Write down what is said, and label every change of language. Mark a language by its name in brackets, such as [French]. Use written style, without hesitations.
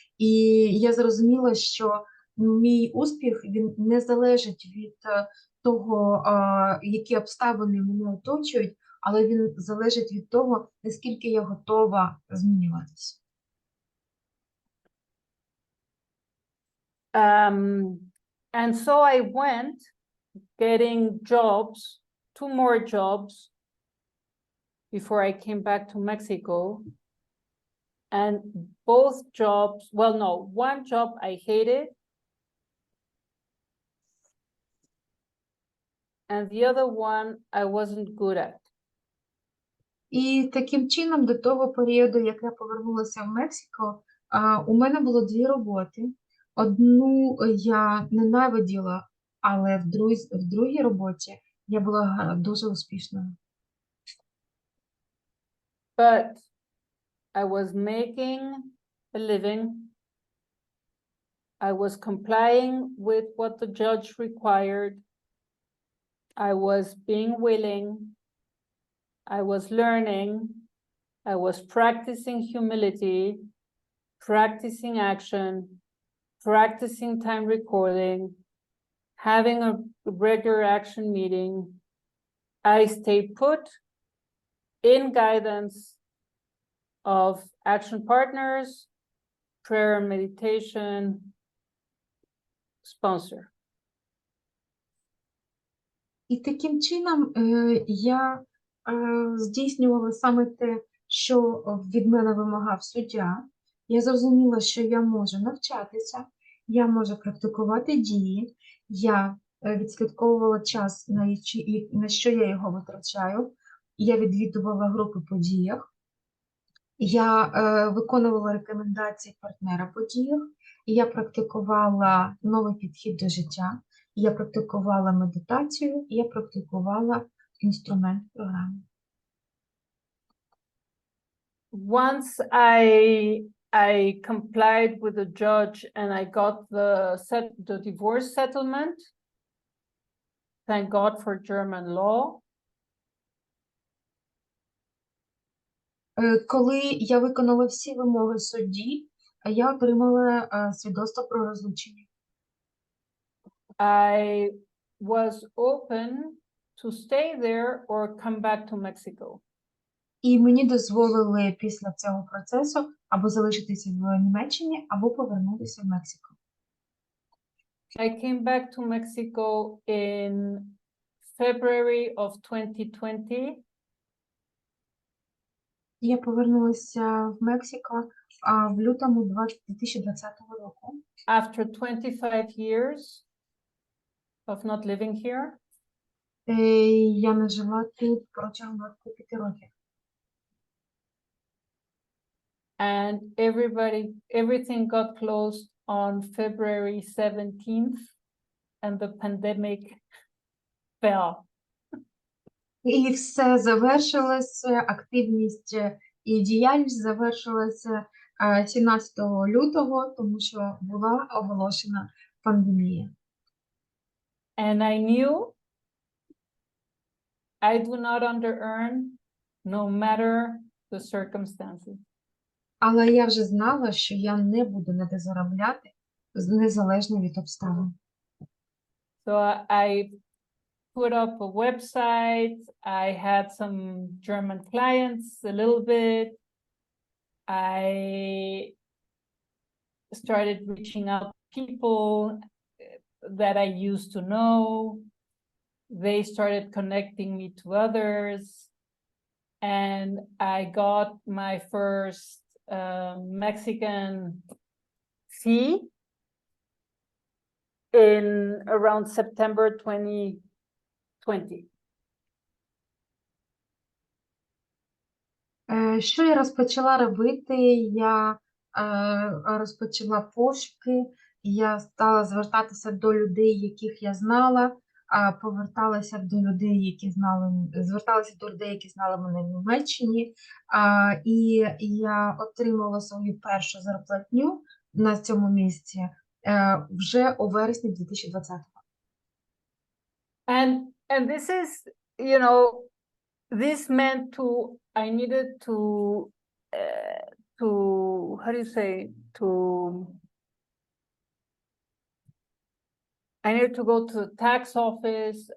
[Ukrainian] І я зрозуміла, що мій успіх, він не залежить від того, які обставини мене оточують, але він залежить від того, наскільки я готова змінюватися. [English] And so I went getting jobs, 2 more jobs before I came back to Mexico. And both jobs, well, no, one job I hated. And the other one I wasn't good at. [Ukrainian] І таким чином, до того періоду, як я повернулася в Мексику, у мене було 2 роботи. Одну я ненавиділа, але в другій роботі я була дуже успішною. [English] But I was making a living. I was complying with what the judge required. I was being willing. I was learning. I was practicing humility, practicing action, practicing time recording, having a regular action meeting. I stayed put in guidance of action partners, prayer and meditation, sponsor. [Ukrainian] І таким чином я здійснювала саме те, що від мене вимагав суддя. Я зрозуміла, що я можу навчатися, я можу практикувати дії, я відслідковувала час, на що я його витрачаю, я відвідувала групи по діях, я виконувала рекомендації партнера по діях, я практикувала новий підхід до життя, я практикувала медитацію, я практикувала інструмент програми. [English] Once I complied with the judge and I got the divorce settlement, thank God for German law. [Ukrainian] Коли я виконала всі вимоги судді, я отримала свідоцтво про розлучення. [English] I was open to stay there or come back to Mexico. [Ukrainian] І мені дозволили після цього процесу або залишитися в Німеччині, або повернутися в Мексику. [English] I came back to Mexico in February of 2020. [Ukrainian] Я повернулася в Мексику в лютому 2020 року. [English] After 25 years of not living here. [Ukrainian] Я не жила тут протягом 25 років. [English] And everything got closed on February 17th, and the pandemic fell. [Ukrainian] І все завершилося, активність і діяльність завершилася 17 лютого, тому що була оголошена пандемія. [English] And I knew I do not under-earn, no matter the circumstances. [Ukrainian] Але я вже знала, що я не буду недозаробляти, незалежно від обставин. [English] So I put up a website. I had some German clients a little bit. I started reaching out to people that I used to know. They started connecting me to others. And I got my first Mexican fee in around September 2020. [Ukrainian] Що я розпочала робити? Я розпочала пошуки, я стала звертатися до людей, яких я знала, зверталася до людей, які знали мене в Німеччині, і я отримала свою першу зарплатню на цьому місці вже у вересні 2020. [English] And this is, you know, this meant I needed to, how do you say, I needed to go to the tax office.